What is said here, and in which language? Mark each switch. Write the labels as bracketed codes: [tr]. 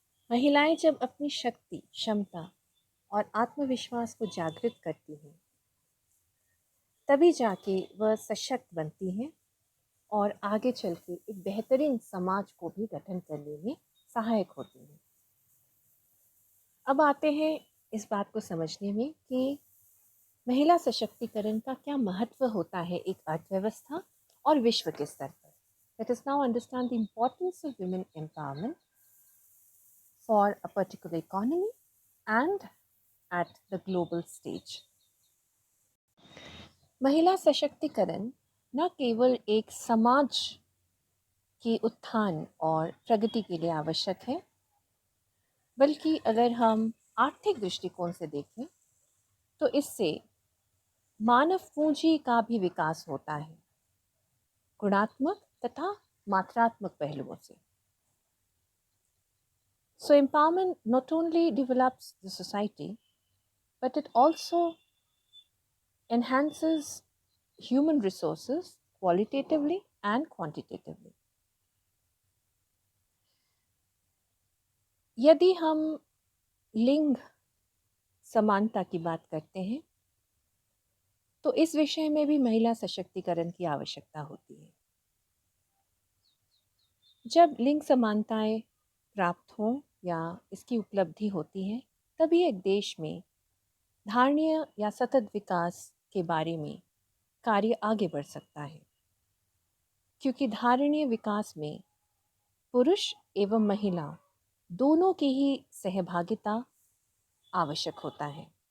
[hi] महिलाएं जब अपनी शक्ति, क्षमता और आत्मविश्वास को जागृत करती हैं, तभी जाके वह सशक्त बनती हैं और आगे चल के एक बेहतरीन समाज को भी गठन करने में सहायक होती हैं. अब आते हैं इस बात को समझने में कि महिला सशक्तिकरण का क्या महत्व होता है एक अर्थव्यवस्था और विश्व के स्तर पर. [en] Let us now understand the importance of women empowerment for a particular economy and at the global stage. [hi] महिला सशक्तिकरण न केवल एक समाज की उत्थान और प्रगति के लिए आवश्यक है, बल्कि अगर हम आर्थिक दृष्टिकोण से देखें तो इससे मानव पूंजी का भी विकास होता है, गुणात्मक तथा मात्रात्मक पहलुओं से. [en] So empowerment not only develops the society, but it also enhances human resources qualitatively and quantitatively. [hi] यदि हम लिंग समानता की बात करते हैं तो इस विषय में भी महिला सशक्तिकरण की आवश्यकता होती है. जब लिंग समानताएं प्राप्त हों या इसकी उपलब्धि होती है, तभी एक देश में धारणीय या सतत विकास के बारे में कार्य आगे बढ़ सकता है, क्योंकि धारणीय विकास में पुरुष एवं महिला दोनों की ही सहभागिता आवश्यक होता है.